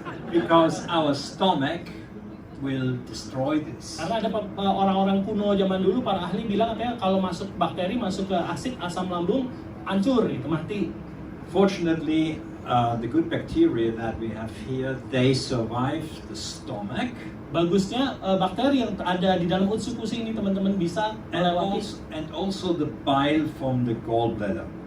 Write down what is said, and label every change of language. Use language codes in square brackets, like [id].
[en] Because our stomach will destroy this. [id] Karena ada orang-orang kuno zaman dulu, para ahli bilang katanya kalau masuk bakteri masuk ke asam lambung, hancur gitu, mati. [en] Fortunately, the good bacteria that we have here, they survive the stomach. [id] Bagusnya bakteri yang ada di dalam Utsukushhii ini teman-teman bisa melewati. [en] And also the bile from the gallbladder.